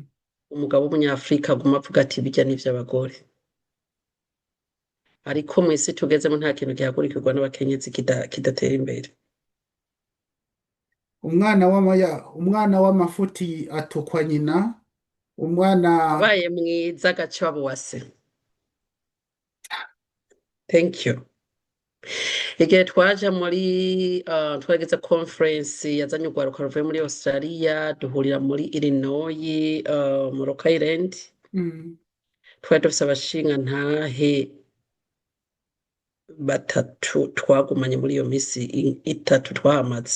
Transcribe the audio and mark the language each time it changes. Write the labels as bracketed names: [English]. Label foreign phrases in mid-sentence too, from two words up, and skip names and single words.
[Rundi] Umugabo w'umunyafrika aguma avuga ati bijya n'ivy'abagore, ariko mw'isi tugezemo nta kintu gihagurikirwa n'abakenyezi kidatera imbere. Umwana w'amafuti atukwa nyina. Umwana. Abaye mwiza agaca babuwase. [English] Thank you. [Rundi] Igihe twaja muri twageze conference yazanye urwaruka ruvuye muri Australia, duhurira muri Illinois, mu Rock Island. Mm. Twari dufise abashinga ntahe 3 twagumanye muri iyo misi 3 twahamaze.